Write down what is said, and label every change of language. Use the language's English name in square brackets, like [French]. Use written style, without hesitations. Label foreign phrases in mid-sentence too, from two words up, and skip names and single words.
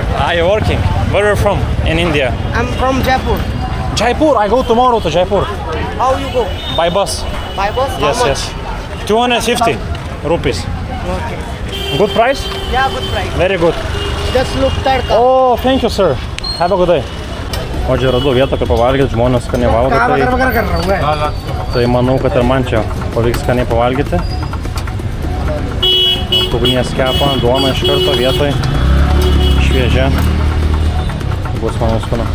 [English] Are you working? Where are you from? In India? I'm from Jaipur. Jaipur. I go tomorrow to Jaipur. How you go? By bus. By bus? Yes, How much? yes. 250 rupees. Okay. Good price? Yeah, good price. Very good. Just look tarka. Oh, thank you, sir. Have a good day. [Lithuanian] O čia radau vietą, kur pavalgyti, žmonės skaniai valgo, tai manau, kad ir man čia pavyks skaniai pavalgyti. Ugnies kepa, duona iš karto vietoj, šviežia, bus manau skanu.